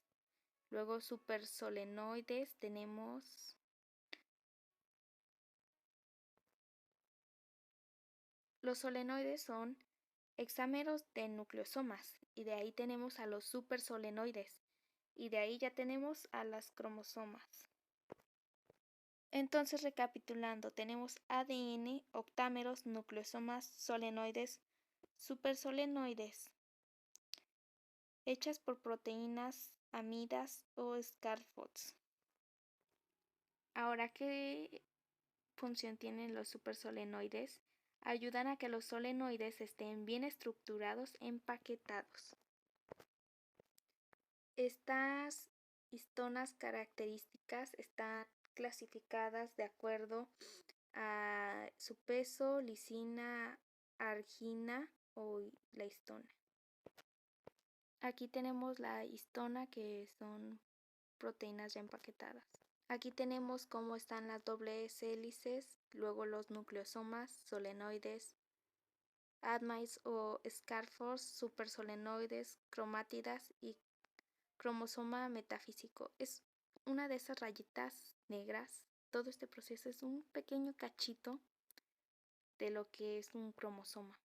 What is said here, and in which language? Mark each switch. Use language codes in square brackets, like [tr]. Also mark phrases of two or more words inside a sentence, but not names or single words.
[es] Luego supersolenoides tenemos los solenoides, son hexámeros de nucleosomas, y de ahí tenemos a los supersolenoides, y de ahí ya tenemos a las cromosomas. Entonces, recapitulando, tenemos ADN, octámeros, nucleosomas, solenoides, supersolenoides, hechas por proteínas, amidas o scaffolds. Ahora, ¿qué función tienen los supersolenoides? Ayudan a que los solenoides estén bien estructurados, empaquetados. Estas histonas características están clasificadas de acuerdo a su peso, lisina, argina o la histona. Aquí tenemos la histona, que son proteínas ya empaquetadas. Aquí tenemos cómo están las dobles hélices, luego los nucleosomas, solenoides, admines o scaffolds, supersolenoides, cromátidas y cromosoma metafísico. Es una de esas rayitas negras. Todo este proceso es un pequeño cachito de lo que es un cromosoma.